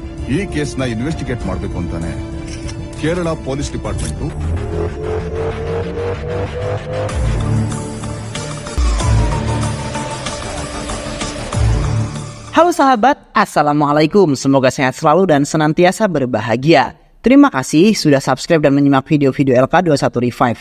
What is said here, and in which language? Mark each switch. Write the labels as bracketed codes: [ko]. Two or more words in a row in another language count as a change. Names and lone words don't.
[kn] ಈ ಕೇಸ್ನ ಇನ್ವೆಸ್ಟಿಗೇಟ್ ಮಾಡಬೇಕು ಅಂತಾನೆ ಕೇರಳ [en] police department [id] Halo sahabat, Assalamualaikum. Semoga sehat selalu dan senantiasa berbahagia. Terima kasih sudah subscribe dan menyimak video-video LK21 Revive.